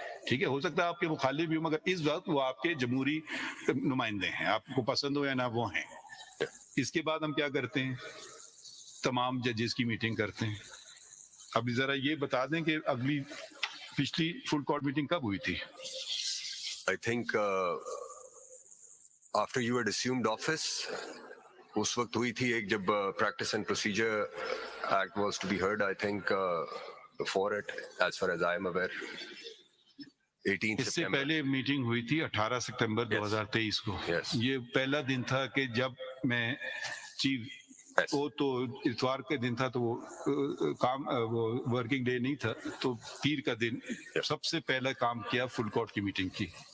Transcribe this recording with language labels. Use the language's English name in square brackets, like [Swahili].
[Urdu] ٹھیک ہے, ہو سکتا ہے آپ کے مخالف بھی ہوں, مگر اس وقت وہ آپ کے جمہوری نمائندے ہیں, آپ کو پسند ہو یا نہ وہ ہیں. اس کے بعد ہم کیا کرتے ہیں, تمام ججز کی میٹنگ کرتے ہیں. اب ذرا یہ بتا دیں کہ اگلی پچھلی فل کورٹ میٹنگ کب ہوئی تھی؟ [English] I think after you had assumed office, [Urdu] اس وقت ہوئی تھی ایک جب [English] practice and procedure act was to be heard, I think before it, as far as I am aware, 18 [Urdu] اس سے [English] September. [Urdu] پہلے میٹنگ ہوئی تھی 18 سپتمبر 2023 کو. [English] Yes. [Urdu] یہ پہلا دن تھا کہ جب میں چیف [English] Yes. [Urdu] وہ تو اتوار کے دن تھا تو وہ کام وہ ورکنگ ڈے نہیں تھا تو پیر کا دن سب سے پہلا کام کیا فل کورٹ کی میٹنگ کی.